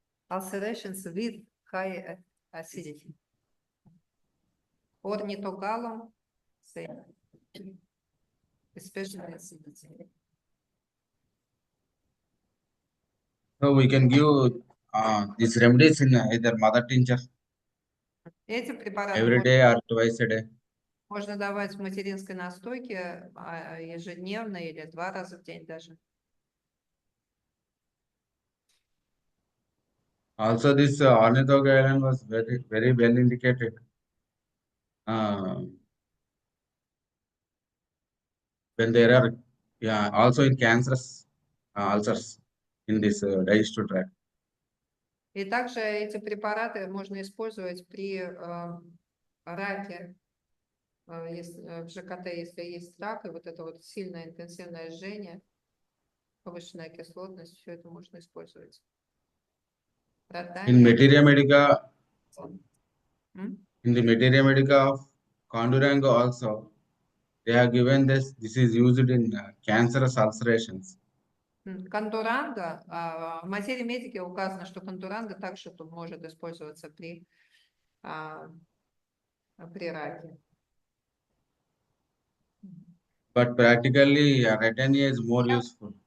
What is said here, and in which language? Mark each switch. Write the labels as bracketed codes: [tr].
[en] Ulcerations with high acidity. Ornithogalum, especially acidity. So we can give these remedies in either mother tincture [ru] Эти препараты [en] every day or twice a day. [ru] можно давать в материнской настойке ежедневно или 2 раза в день даже. [en] Also, this ornithogalum was very well indicated when there are also in cancerous ulcers in this digestive tract. [ru] И также эти препараты можно использовать при раке, в ЖКТ, если есть рак, и вот это вот сильное интенсивное жжение, повышенная кислотность, все это можно использовать. [en] In materia medica, М? in the materia medica of Condurango also, they have given this is used in cancerous ulcerations. [ru] Кондуранго, в материи медики указано, что кондуранго также тут может использоваться при раке. [en] But practically, Retania is more useful.